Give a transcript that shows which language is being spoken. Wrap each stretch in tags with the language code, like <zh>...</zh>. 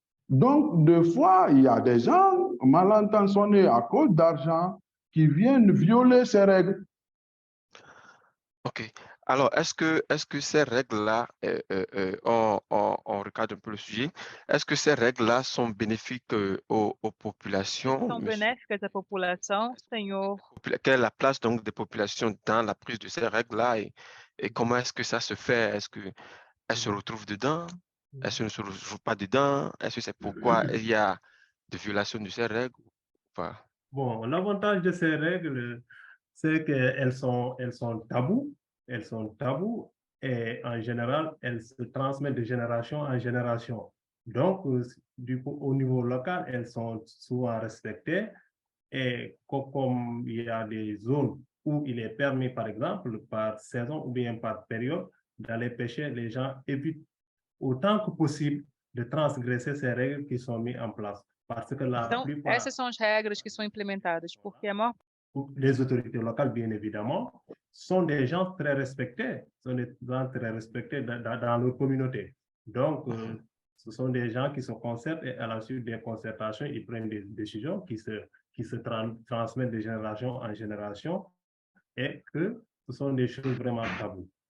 <fr>Donc, des fois, il y a des gens mal intentionnés à cause d'argent qui viennent violer ces règles. OK. Alors, est-ce que ces règles-là, on regarde un peu le sujet, est-ce que ces règles-là sont bénéfiques aux populations?</fr> <pt>São benéficas à população, senhor.</pt> <fr>Quelle est la place donc des populations dans la prise de ces règles-là et comment est-ce que ça se fait? Est-ce qu'elles se retrouvent dedans? Est-ce qu'elles ne se retrouvent pas dedans? Est-ce que c'est pourquoi il y a des violations de ces règles? Enfin, Bon, l'avantage de ces règles, c'est qu'elles sont tabous. Elles sont tabous et en général, elles se transmettent de génération en génération. Donc, du coup, au niveau local, elles sont souvent respectées. Et comme il y a des zones où il est permis, par exemple, par saison ou bien par période, d'aller pêcher, les gens évitent autant que possible de transgresser ces règles qui sont mises en place. Parce que la</fr> <pt>Então,</pt> <fr>plupart,</fr> <pt>essas são as regras que são implementadas, porque a maior</pt> <fr>les autorités locales, bien évidemment, sont des gens très respectés, dans leur communauté. Donc, ce sont des gens qui se concertent et à la suite des concertations, ils prennent des décisions qui se transmettent de génération en génération et que ce sont des choses vraiment taboues.</fr>